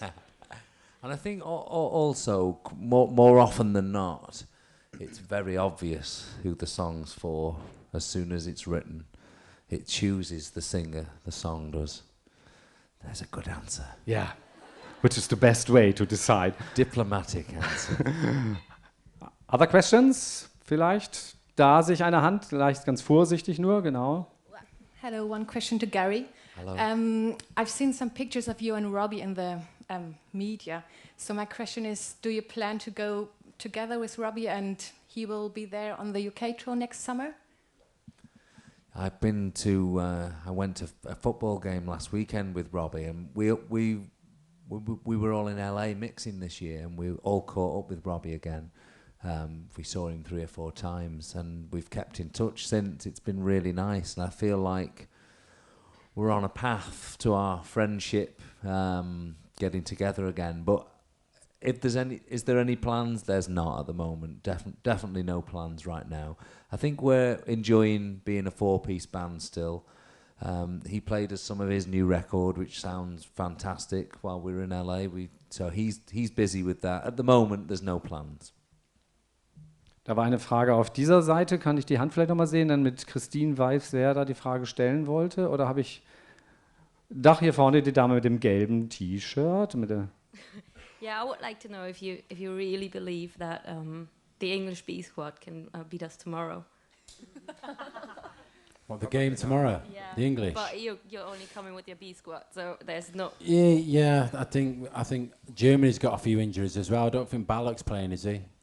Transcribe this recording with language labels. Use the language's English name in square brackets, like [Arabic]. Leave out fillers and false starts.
[English] And I think also, more often than not, it's very obvious who the song's for as soon as it's written. It chooses the singer, the song does. There's a good answer. Yeah, which is the best way to decide. Diplomatic answer. Other questions? [German] Vielleicht? Da sehe ich eine Hand, vielleicht ganz vorsichtig nur, genau. [English] Hello, one question to Gary. Hello. I've seen some pictures of you and Robbie in the media. So my question is, do you plan to go together with Robbie and he will be there on the UK tour next summer? I went to a football game last weekend with Robbie, and we were all in LA mixing this year, and we all caught up with Robbie again. We saw him 3 or 4 times, and we've kept in touch since. It's been really nice, and I feel like we're on a path to our friendship getting together again. But if is there any plans? There's not at the moment. Definitely no plans right now. I think we're enjoying being a 4-piece band still. He played us some of his new record, which sounds fantastic, while we were in LA. So he's busy with that. At the moment, there's no plans. [German] Da war eine Frage auf dieser Seite. Kann ich die Hand vielleicht nochmal sehen? Dann mit Christine weiß, wer da die Frage stellen wollte. Oder habe ich... Doch, hier vorne die Dame mit dem gelben T-Shirt. [English] Yeah, I would like to know if you really believe that the English B Squad can beat us tomorrow. What, the game tomorrow? Yeah. The English? But you're only coming with your B Squad, so there's no... Yeah. I think Germany's got a few injuries as well. I don't think Balak's playing, is he?